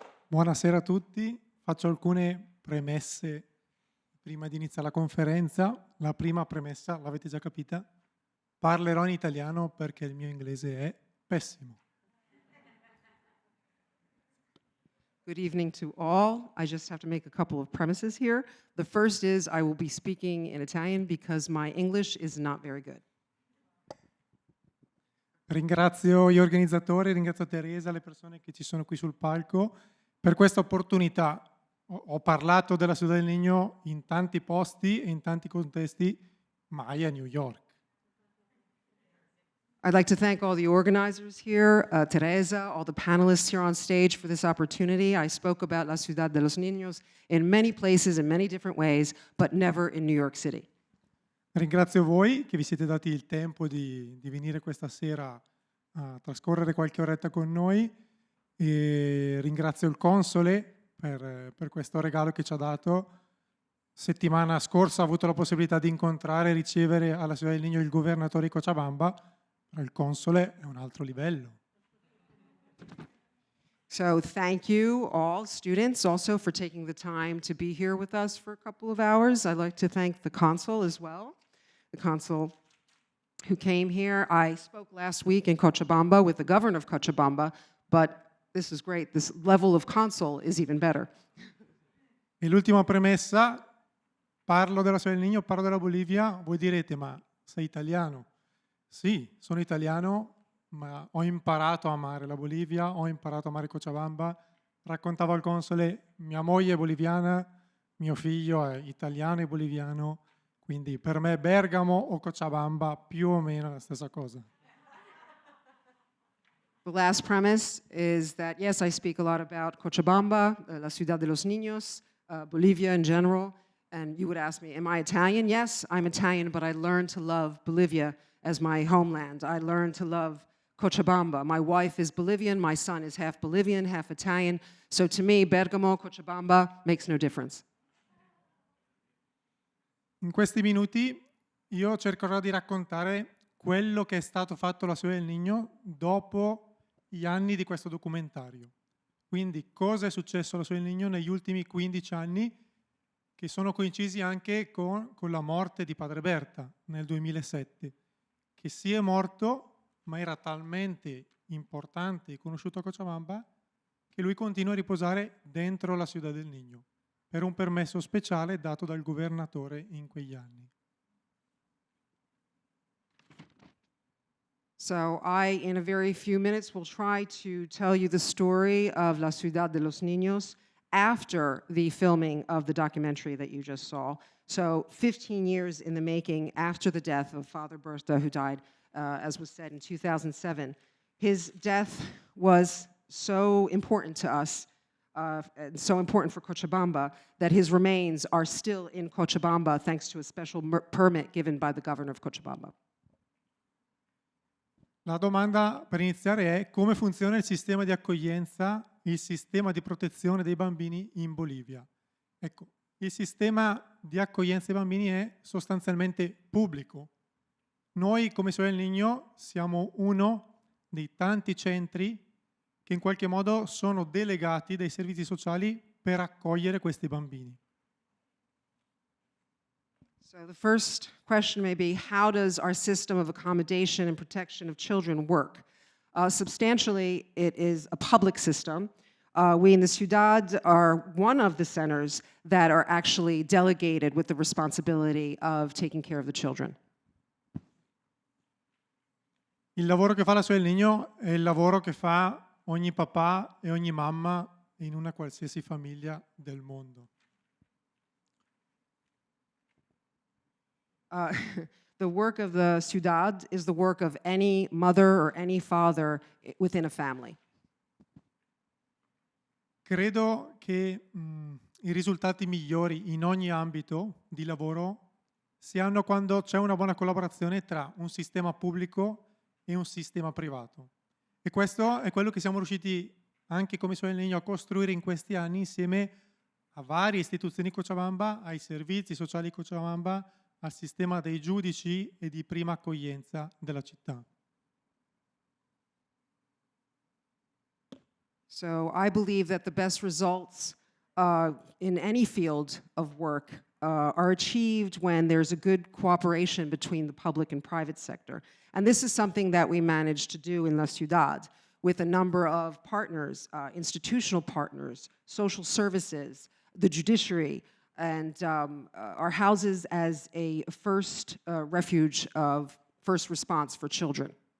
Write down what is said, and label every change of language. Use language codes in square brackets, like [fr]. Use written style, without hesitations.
[it] Buonasera a tutti. Faccio alcune premesse prima di iniziare la conferenza, la prima premessa, l'avete già capita, parlerò in italiano perché il mio inglese è pessimo. [en] Good evening to all. I just have to make a couple of premises here. The first is I will be speaking in Italian because my English is not very good. [it] Ringrazio gli organizzatori, ringrazio Teresa, le persone che ci sono qui sul palco per questa opportunità. Ho parlato della Ciudad del Niño in tanti posti e in tanti contesti, mai a New York. [en] I'd like to thank all the organizers here, Teresa, all the panelists here on stage for this opportunity. I spoke about La Ciudad de los Niños in many places, in many different ways, but never in New York City. [it] Ringrazio voi che vi siete dati il tempo di venire questa sera a trascorrere qualche oretta con noi e ringrazio il console per questo regalo che ci ha dato. Settimana scorsa ho avuto la possibilità di incontrare e ricevere alla Ciudad del Niño il governatore di Cochabamba, però il console è un altro livello. [en] So thank you all students also for taking the time to be here with us for a couple of hours. I'd like to thank the consul as well, the consul who came here. I spoke last week in Cochabamba with the governor of Cochabamba, but this is great. This level of consul is even better. [it] E l'ultima premessa, parlo della Ciudad del Niño, parlo della Bolivia, voi direte ma sei italiano? Sì, sono italiano, ma ho imparato a amare la Bolivia, ho imparato a amare Cochabamba. Raccontavo al console, mia moglie è boliviana, mio figlio è italiano e boliviano, quindi per me Bergamo o Cochabamba più o meno è la stessa cosa. [en] The last premise is that, yes, I speak a lot about Cochabamba, la Ciudad de los Niños, Bolivia in general, and you would ask me, am I Italian? Yes, I'm Italian, but I learned to love Bolivia as my homeland. I learned to love Cochabamba. My wife is Bolivian, my son is half Bolivian, half Italian, so to me, Bergamo, Cochabamba makes no difference. [it] In questi minuti io cercherò di raccontare quello che è stato fatto alla Ciudad del Niño dopo gli anni di questo documentario. Quindi cosa è successo alla Ciudad del Niño negli ultimi 15 anni che sono coincisi anche con la morte di padre Berta nel 2007, che si è morto ma era talmente importante e conosciuto a Cochabamba che lui continua a riposare dentro la Ciudad del Niño per un permesso speciale dato dal governatore in quegli anni. [en] So I, in a very few minutes, will try to tell you the story of La Ciudad de los Niños after the filming of the documentary that you just saw. So 15 years in the making after the death of Father Berta, who died, as was said, in 2007. His death was so important to us, and so important for Cochabamba, that his remains are still in Cochabamba thanks to a special permit given by the governor of Cochabamba. [it] La domanda per iniziare è come funziona il sistema di accoglienza, il sistema di protezione dei bambini in Bolivia. Ecco, il sistema di accoglienza dei bambini è sostanzialmente pubblico. Noi come Ciudad del Niño siamo uno dei tanti centri che in qualche modo sono delegati dai servizi sociali per accogliere questi bambini. [en] So the first question may be, how does our system of accommodation and protection of children work? Substantially, it is a public system. We in the Ciudad are one of the centers that are actually delegated with the responsibility of taking care of the children. [it] Il lavoro che fa la Ciudad del Niño è il lavoro che fa ogni papà e ogni mamma in una qualsiasi famiglia del mondo. [en] The work of the Ciudad is the work of any mother or any father within a family. [it] Credo che i risultati migliori in ogni ambito di lavoro si hanno quando c'è una buona collaborazione tra un sistema pubblico e un sistema privato. E questo è quello che siamo riusciti anche come Ciudad del Niño a costruire in questi anni insieme a varie istituzioni di Cochabamba, ai servizi sociali di Cochabamba, al sistema dei giudici e di prima accoglienza della città. [en] So I believe that the best results in any field of work are achieved when there's a good cooperation between the public and private sector. And this is something that we managed to do in La Ciudad with a number of partners, institutional partners, social services, the judiciary, and our houses as a first refuge of first response for children.